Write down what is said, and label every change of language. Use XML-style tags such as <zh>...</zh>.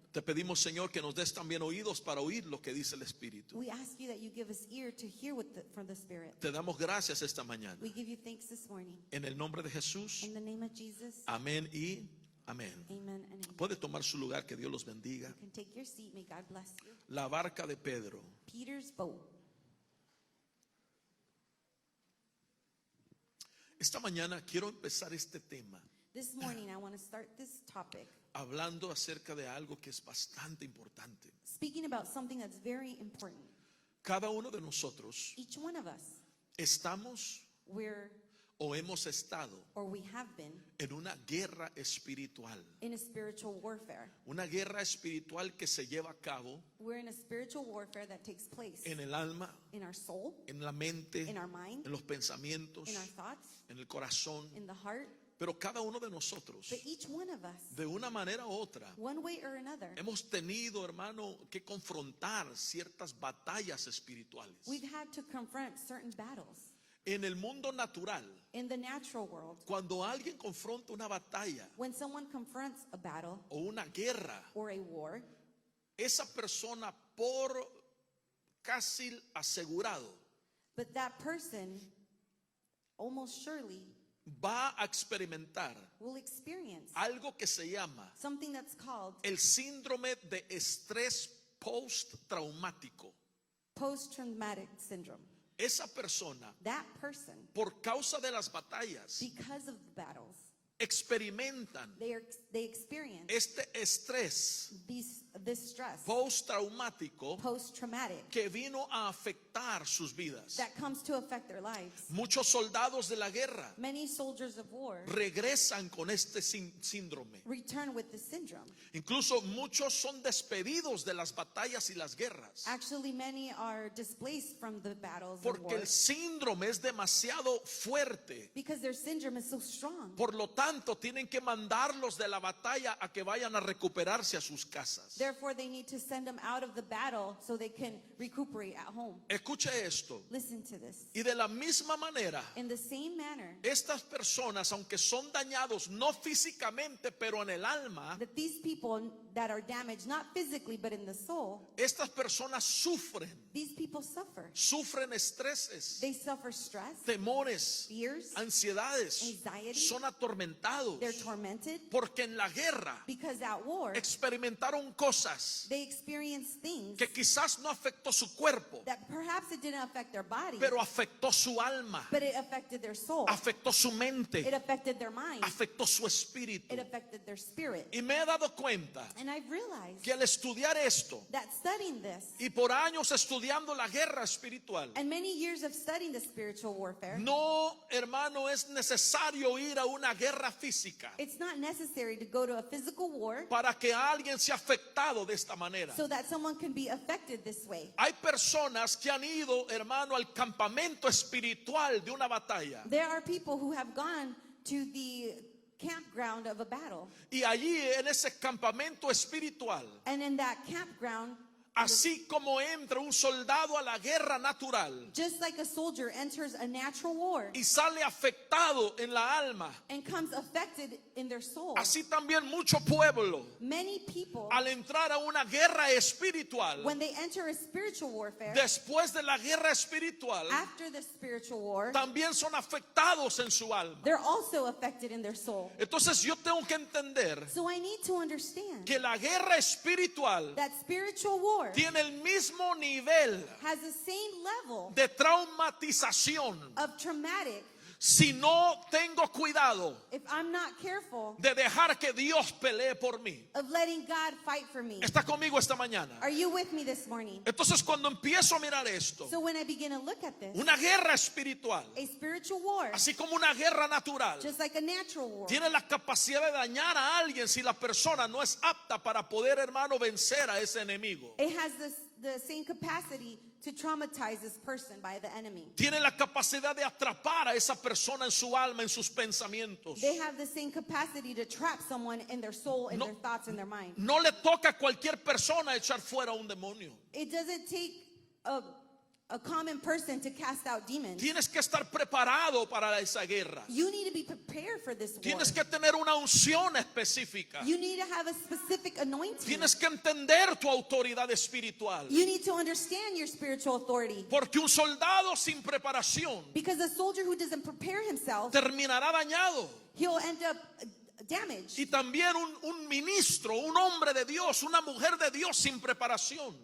<es>Te pedimos, Señor, que nos des también oídos para oír lo que dice el Espíritu.</es> <en>We ask you that you give us ear to hear from the Spirit.</en> <es>Te damos gracias esta mañana.</es> <en>We give you thanks this morning.</en> <es>En el nombre de Jesús.</es> <en>In the name of Jesus,</en> <es>Amén y amén.</es> <en>amen and amen.</en> <es>Puede tomar su lugar, que Dios los bendiga.</es> <en>You can take your seat. May God bless you.</en> <es>La barca de Pedro.</es> <en>Peter's boat.</en> <es>Esta mañana quiero empezar este tema</es> <en>This morning I want to start this topic</en> <es>hablando acerca de algo que es bastante importante.</es> <en>speaking about something that's very important.</en> <es>Cada uno de nosotros</es> <en>Each one of us,</en> <es>estamos</es> <en>we're</en> <es>o hemos estado</es> <en>or we have been</en> <es>en una guerra espiritual.</es> <en>in a spiritual warfare.</en> <es>Una guerra espiritual que se lleva a cabo</es> <en>We're in a spiritual warfare that takes place</en> <es>en el alma,</es> <en>in our soul,</en> <es>en la mente,</es> <en>in our mind,</en> <es>en los pensamientos,</es> <en>in our thoughts,</en> <es>en el corazón.</es> <en>in the heart.</en> <es>Pero cada uno de nosotros,</es> <en>But each one of us,</en> <es>de una manera u otra,</es> <en>one way or another,</en> <es>hemos tenido, hermano, que confrontar ciertas batallas espirituales.</es> <en>we've had to confront certain battles.</en> <es>En el mundo natural,</es> <en>In the natural world,</en> <es>cuando alguien confronta una batalla</es> <en>when someone confronts a battle</en> <es>o una guerra,</es> <en>or a war,</en> <es>esa persona por casi asegurado</es> <en>but that person almost surely</en> <es>va a experimentar</es> <en>will experience</en> <es>algo que se llama</es> <en>something that's called</en> <es>el síndrome de estrés postraumático.</es> <en>post-traumatic syndrome.</en> <es>Esa persona,</es> <en>That person,</en> <es>por causa de las batallas,</es> <en>because of the battles,</en> <es>experimentan</es> <en>they experience</en> <es>este estrés</es> <en>this stress,</en> <es>postraumático</es> <en>post-traumatic,</en> <es>que vino a afectar sus vidas.</es> <en>that comes to affect their lives.</en> <es>Muchos soldados de la guerra</es> <en>Many soldiers of war</en> <es>regresan con este síndrome.</es> <en>return with the syndrome.</en> <es>Incluso muchos son despedidos de las batallas y las guerras</es> <en>Actually, many are displaced from the battles and</en> <es>porque el</es> <en>wars</en> <es>síndrome es demasiado fuerte.</es> <en>because their syndrome is so strong.</en> <es>Por lo tanto, tienen que mandarlos de la batalla a que vayan a recuperarse a sus casas.</es> <en>Therefore, they need to send them out of the battle so they can recuperate at home.</en> <es>Escuche esto.</es> <en>Listen to this.</en> <es>Y de la misma manera,</es> <en>In the same manner</en> <es>estas personas, aunque son dañados no físicamente, pero en el alma,</es> <en>that these people that are damaged, not physically but in the soul,</en> <es>estas personas sufren</es> <en>these people suffer.</en> <es>estreses,</es> <en>They suffer stress,</en> <es>temores,</es> <en>fears,</en> <es>ansiedades,</es> <en>anxiety.</en> <es>son atormentados</es> <en>They're tormented</en> <es>porque en la guerra</es> <en>because at war</en> <es>experimentaron cosas</es> <en>they experience things</en> <es>que quizás no afectó su cuerpo,</es> <en>that perhaps it didn't affect their body,</en> <es>pero afectó su alma,</es> <en>but it affected their soul.</en> <es>afectó su</es> <en>It</en> <es>mente,</es> <en>affected their mind.</en> <es>afectó su espíritu.</es> <en>It affected their spirit.</en> <es>Y me he dado cuenta</es> <en>And I've realized</en> <es>que al estudiar esto</es> <en>that studying this</en> <es>y por años estudiando la guerra espiritual,</es> <en>and many years of studying the spiritual warfare,</en> <es>no, hermano, es necesario ir a una guerra física</es> <en>it's not necessary to go to a physical war</en> <es>para que alguien sea afectado de esta manera.</es> <en>so that someone can be affected this way.</en> <es>Hay personas que han ido, hermano, al campamento espiritual de una batalla</es> <en>There are people who have gone to the campground of a battle,</en> <es>y allí en ese campamento espiritual,</es> <en>and in that campground,</en> <es>así como entra un soldado a la guerra natural</es> <en>just like a soldier enters a natural war</en> <es>y sale afectado en la alma,</es> <en>and comes affected in their soul,</en> <es>así también mucho pueblo</es> <en>many people,</en> <es>al entrar a una guerra espiritual,</es> <en>when they enter a spiritual warfare,</en> <es>después de la guerra espiritual,</es> <en>after the spiritual war,</en> <es>también son afectados en su alma.</es> <en>they're also affected in their soul.</en> <es>Entonces yo tengo que entender</es> <en>So I need to understand</en> <es>que la guerra espiritual</es> <en>that spiritual war</en> <es>tiene el mismo nivel</es> <en>has the same level</en> <es>de traumatización,</es> <en>of traumatic</en> <es>si no tengo cuidado</es> <en>if I'm not careful</en> <es>de dejar que Dios pelee por mí.</es> <en>of letting God fight for me.</en> <es>¿Está conmigo esta mañana?</es> <en>Are you with me this morning?</en> <es>Entonces cuando empiezo a mirar esto,</es> <en>So when I begin to look at this,</en> <es>una guerra espiritual,</es> <en>a spiritual war,</en> <es>así como una guerra natural,</es> <en>just like a natural war,</en> <es>tiene la capacidad de dañar a alguien si la persona no es apta para poder, hermano, vencer a ese enemigo.</es> <en>it has the same capacity to traumatize this person by the enemy.</en> <es>Tiene la capacidad de atrapar a esa persona en su alma, en sus pensamientos.</es> <en>They have the same capacity to trap someone in their soul, in</en> <es>No.</es> <en>their thoughts, in their mind.</en> <es>No le toca a cualquier persona echar fuera un demonio.</es> <en>It doesn't take a common person to cast out demons.</en> <es>Tienes que estar preparado para esa guerra.</es> <en>You need to be prepared for this war.</en> <es>Tienes que tener una unción específica.</es> <en>You need to have a specific anointing.</en> <es>Tienes que entender tu autoridad espiritual.</es> <en>You need to understand your spiritual authority.</en> <es>Porque un soldado sin preparación</es> <en>Because a soldier who doesn't prepare himself,</en> <es>terminará dañado.</es> <en>he'll end up damaged.</en> <es>Y también un ministro, un hombre de Dios, una mujer de Dios sin preparación,</es>